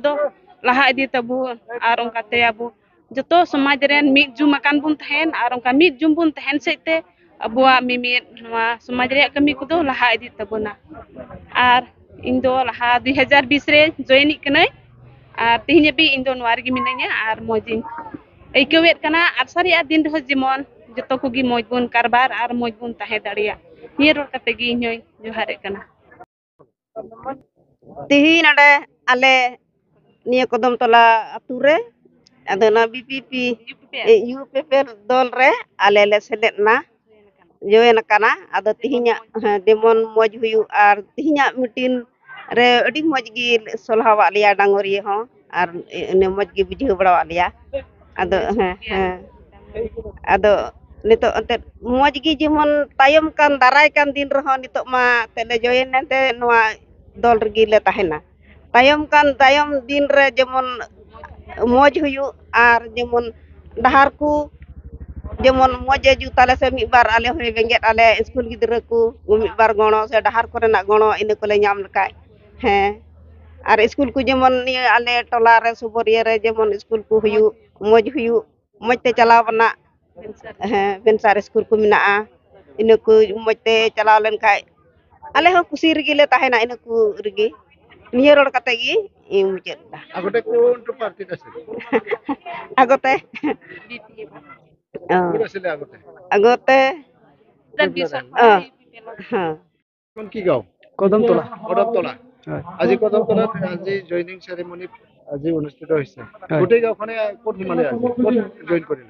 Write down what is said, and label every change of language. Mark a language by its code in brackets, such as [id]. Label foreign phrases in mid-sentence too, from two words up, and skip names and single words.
[sat] दो लहा इदी तबन और उनकाते अब जतो समाज रे मिद जुम अकान बुन तहन और उनका मिद जुम बुन तहन सेते अबुआ मिमिद समाज रे कमी को दो लहा इदी तबना और इन दो लहा 2020 रे जॉइन कनै और तिहिने बि इन दो नवार gi मिनाया और मजिन एकेवेत कना और सारिया दिन रह जेमन जतो को gi मज बुन कारबार और मज बुन तहे दाड़िया नि रोड कते gi नय जोहारे कना तिहिन अडे आले निया कदमतला अतु रे adana BPP UPPL dol re alele seletna join kana ado tihinya demon moj huyu ar tihinya mitin re adi moj gi solhawa liya dangori ho ar ne moj gi bujhe badawa liya ado nito ante moj gi jemon tayom kan darai kan din reho nito ma tele join nante noa dol regi le tahena tayom din re jemon मौज हुयु और जेमन डहार को जेमन मौजे जुताले से मिद बार आले होय बेंगेट आले स्कूल गिद्रा को मिद बार गणो से डहार कोरेना गणो इन कोले नाम लका हैं और स्कूल को जेमन आले टोला रे सुबरिया रे जेमन स्कूल को हुयु मौजते चलाव बना हैं बेंसार स्कूल को मिना इन को मौजते चलाव लन खाय आले हो खुशी रगी ले ताहेना इन को रगी नियर रोड कते गी मुचेद [as] আগতে কোন পার্টি আছে আগতে কোন আছিল আগতে হ্যাঁ কোন কি গাঁও কদমতলা আজি কদমতলাত আজি জয়নিং সেরেমনি আজি অনুষ্ঠিত হৈছে গোটেই গাঁওখনে কোন হিমালে আছে কোন জয়েন কৰিলে